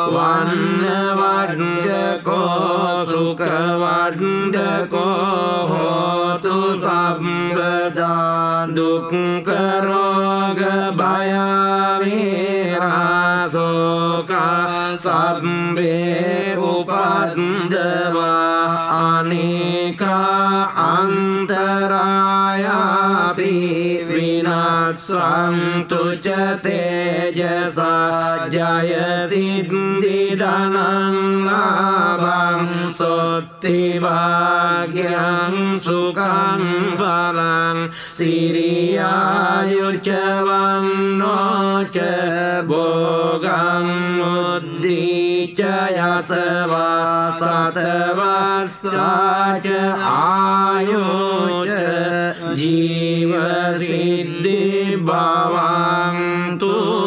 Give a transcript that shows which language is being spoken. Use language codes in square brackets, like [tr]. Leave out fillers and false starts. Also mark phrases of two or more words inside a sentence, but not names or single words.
[pi] වන්නවඩ්ඩකෝ සුඛවඩ්ඩකෝ හෝතු සම්පදා දුක්ඛ රෝග භය වේරාසෝක සබ්බේ උපද්දවා අනේකා අන්තරායාපි විනස්සන්තු ච තේජසා ජය සිද්ධි ධනං ලාභං සොත්ති භාග්‍යං සුඛං බලං සිරියායුච වන්නෝ ච භෝගං උද්ධීච යසවා සතවස්සාච ආයුච ජීව සිද්ධි භවන්තු